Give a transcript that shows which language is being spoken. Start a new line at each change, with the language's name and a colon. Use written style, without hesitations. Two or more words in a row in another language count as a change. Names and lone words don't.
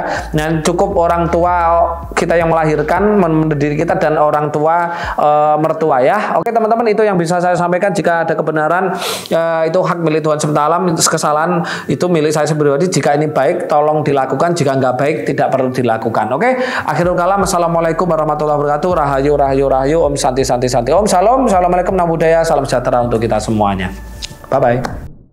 Indonesian: Dan cukup orang tua kita yang melahirkan, mendidik kita, dan orang tua mertua ya. Oke teman-teman, itu yang bisa saya sampaikan. Jika ada kebenaran, itu hak milik Tuhan semesta alam. Kesalahan itu milik saya pribadi. Jika ini baik, tolong dilakukan. Jika nggak baik, tidak perlu dilakukan. Oke,
Arabic: آخر الكلام. السلام عليكم ورحمة الله وبركاته.
Javanese: Rahayu, rahayu, rahayu.
Sanskrit: Om santi, santi, santi. Om salam.
Indonesian: Assalamualaikum,
Pali: namo buddhaya.
Indonesian: Salam sejahtera untuk kita semuanya. Bye-bye.